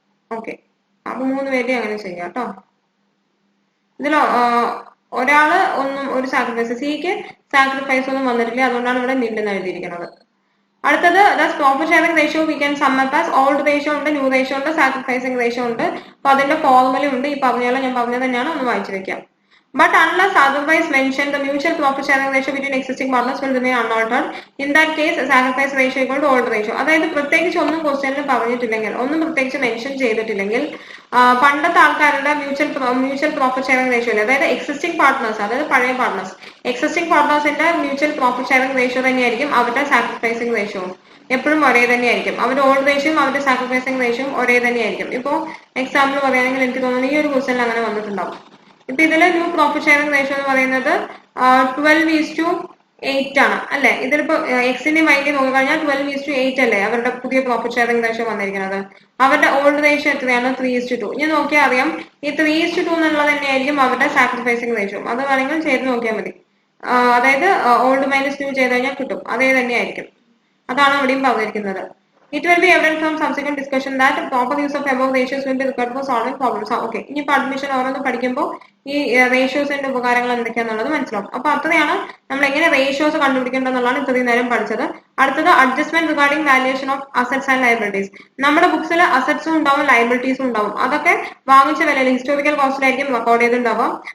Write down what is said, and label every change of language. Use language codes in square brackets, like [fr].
[ml] Okay, അപ്പൊ 3 പേര് അങ്ങനെ ചെയ്യാം കേട്ടോ. ഇതിലോ ഒരാള് ഒരു സാക്രിഫൈസ്, സിക്ക് സാക്രിഫൈസ് ഒന്നും വന്നിട്ടില്ല, അതുകൊണ്ടാണ് ഇവിടെ നില്ലെന്ന് എഴുതിയിരിക്കുന്നത്. അടുത്തത് profit sharing ratio [en] we can sum up as [ml] old ratio ഉണ്ട്, ന്യൂ റേഷ്യോ ഉണ്ട്, സാക്രിഫൈസിംഗ് റേഷ്യോ ഉണ്ട്. അപ്പൊ അതിന്റെ ഫോർമുല ഉണ്ട്. ഈ പറഞ്ഞോളാം, ഞാൻ പറഞ്ഞത് തന്നെയാണ്, ഒന്ന് വായിച്ചു വെക്കാം. [en] But unless otherwise mentioned, the mutual profit sharing ratio between existing partners will remain unaltered. In that case, sacrifice ratio equal to old ratio. [ml] അതായത് പ്രത്യേകിച്ച് ഒന്നും ക്വസ്റ്റ്യനിൽ പറഞ്ഞിട്ടില്ലെങ്കിൽ, ഒന്നും പ്രത്യേകിച്ച് മെൻഷൻ ചെയ്തിട്ടില്ലെങ്കിൽ, പണ്ടത്തെ ആൾക്കാരുടെ മ്യൂച്വൽ പ്രോഫിറ്റ് ഷെയറിംഗ് റേഷ്യോ ഇല്ല. അതായത് എക്സിസ്റ്റിംഗ് പാർട്ട്നേഴ്സ്, അതായത് പഴയ partners, existing പാർട്ട്നേഴ്സിന്റെ mutual profit sharing ratio തന്നെയായിരിക്കും അവരുടെ സാക്രിഫൈസിംഗ് റേഷ്യോ എപ്പോഴും ഒരേ തന്നെയായിരിക്കും. അവരുടെ ഓൾഡ് റേഷ്യോയും അവരുടെ സാക്രിഫൈസിംഗ് റേഷ്യോയും ഒരേ തന്നെയായിരിക്കും. ഇപ്പോൾ എക്സാമ്പിൾ പറയുകയാണെങ്കിൽ എനിക്ക് തോന്നുന്നു ഈ ഒരു ക്വസ്റ്റ്യനിൽ അങ്ങനെ വന്നിട്ടുണ്ടാവും. ഇപ്പൊ ഇതില് ന്യൂ പ്രോഫിറ്റ് ഷെയറിംഗ് റേഷ്യോ എന്ന് പറയുന്നത് 12:8 ആണ് അല്ലെ? ഇതിലിപ്പോ എക്സിന്റെ വൈകി നോക്കിക്കഴിഞ്ഞാൽ 12:8 അല്ലേ അവരുടെ പുതിയ പ്രോഫിറ്റ് ഷെയറിംഗ് റേഷ്യോ വന്നിരിക്കുന്നത്. അവരുടെ ഓൾഡ് റേഷ്യോ എത്രയാണ്? 3:2. ഞാൻ നോക്കിയാൽ അറിയാം ഈ 3:2 എന്നുള്ളത് തന്നെയായിരിക്കും അവരുടെ സാക്രിഫൈസിംഗ് റേഷ്യോ. അത് വേണമെങ്കിൽ ചെയ്ത് നോക്കിയാൽ മതി. അതായത് ഓൾഡ് മൈനസ് ന്യൂ ചെയ്ത് കഴിഞ്ഞാൽ കിട്ടും, അതേ തന്നെയായിരിക്കും. അതാണ് ഇവിടെയും പറഞ്ഞിരിക്കുന്നത്. [en] It will be evident from subsequent discussion that proper use of above ratios will be required for solving problems. [ml] Okay, ഇനിയിപ്പോൾ അഡ്മിഷൻ ഓരോന്ന് പഠിക്കുമ്പോൾ ഈ റേഷ്യോസിന്റെ ഉപകാരങ്ങൾ എന്തൊക്കെയാണെന്നുള്ളത് മനസ്സിലാവും. അപ്പൊ അത്രയാണ് നമ്മൾ എങ്ങനെ റേഷ്യോസ് കണ്ടുപിടിക്കേണ്ടതെന്നുള്ളതാണ് ഇത്രയും നേരം പഠിച്ചത്. അടുത്തത് adjustment regarding valuation of assets and liabilities. നമ്മുടെ ബുക്സിൽ അസറ്റ്സും ഉണ്ടാവും ലയബിലിറ്റീസും ഉണ്ടാവും. അതൊക്കെ വാങ്ങിച്ച വിലയിൽ ഹിസ്റ്റോറിക്കൽ കോസ്റ്റിലായിരിക്കും റെക്കോർഡ് ചെയ്തിട്ടുണ്ടാവും.